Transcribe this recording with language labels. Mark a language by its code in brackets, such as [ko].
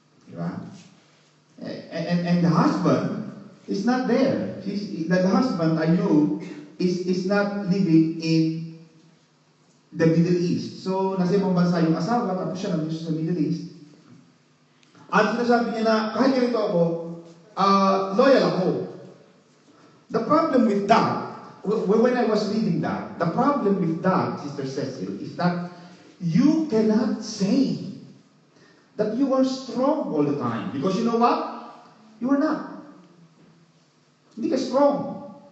[en] Diba? And the husband is not there. The husband, I know, is not living in the Middle East. [tl] So, nasa ibang bansa yung asawa, tapos siya nandito sa Middle East. At sinasabi niya na, kahit ganito ako, loyal ako. [en] The problem with that, when I was reading that, the problem with that, Sister Cecil, is that you cannot say that you are strong all the time. Because you know what? You are not. [tl] Hindi ka strong.